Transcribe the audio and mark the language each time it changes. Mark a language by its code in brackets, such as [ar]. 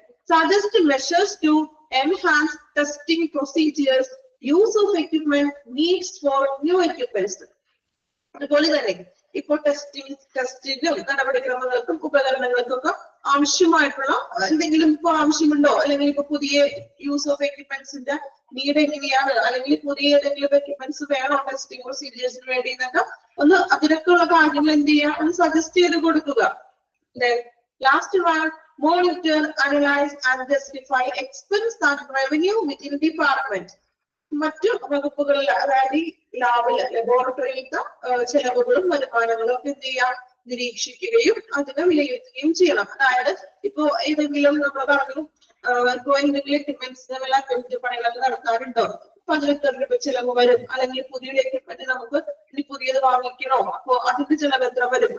[en] Suggest measures to enhance testing procedures, use of equipment, needs for new equipments. [ml] അതുപോലെ തന്നെ ഇപ്പോൾ ടെസ്റ്റിനും നടപടിക്രമങ്ങൾക്കും ഉപകരണങ്ങൾക്കൊക്കെ ആവശ്യമായിട്ടുള്ള എന്തെങ്കിലും ഇപ്പൊ ആവശ്യമുണ്ടോ, അല്ലെങ്കിൽ ഇപ്പൊ പുതിയ യൂസ് ഓഫ് എക്യുപ്മെന്റ്സിന്റെ നീഡ് എങ്ങനെയാണ്, അല്ലെങ്കിൽ പുതിയ ഏതെങ്കിലും എക്യുപ്മെന്റ്സ് വേണോ ടെസ്റ്റിംഗ് പ്രൊസീജിയേഴ്സിന് വേണ്ടി എന്നൊക്കെ ഒന്ന് അതിനൊക്കെയുള്ള കാര്യങ്ങൾ എന്ത് ചെയ്യാം, ഒന്ന് സജസ്റ്റ് ചെയ്ത് കൊടുക്കുക. [en] Last one, monitor, analyze and justify expense and revenue within department. [ml] മറ്റു വകുപ്പുകളിൽ അതായത് ലാബില് ലബോറട്ടറിയിലത്തെ ചെലവുകളും വരുമാനങ്ങളും ഒക്കെ എന്ത് ചെയ്യാം, നിരീക്ഷിക്കുകയും അതിനെ വിലയിരുത്തുകയും ചെയ്യണം. അതായത് ഇപ്പോ ഏതെങ്കിലും നമ്മൾ പറഞ്ഞു ഇപ്പോ എന്തെങ്കിലും എക്യുപ്മെന്റ്സിന് അറ്റകുറ്റപ്പണികളൊക്കെ നടത്താറുണ്ടോ, അപ്പൊ അതിന് എത്ര രൂപ ചെലവ് വരും, അല്ലെങ്കിൽ പുതിയൊരു എക്യുപ്മെന്റ് നമുക്ക് ഇനി പുതിയത് വാങ്ങിക്കണോ, അപ്പൊ അതിന്റെ ചെലവ് എത്ര വരും.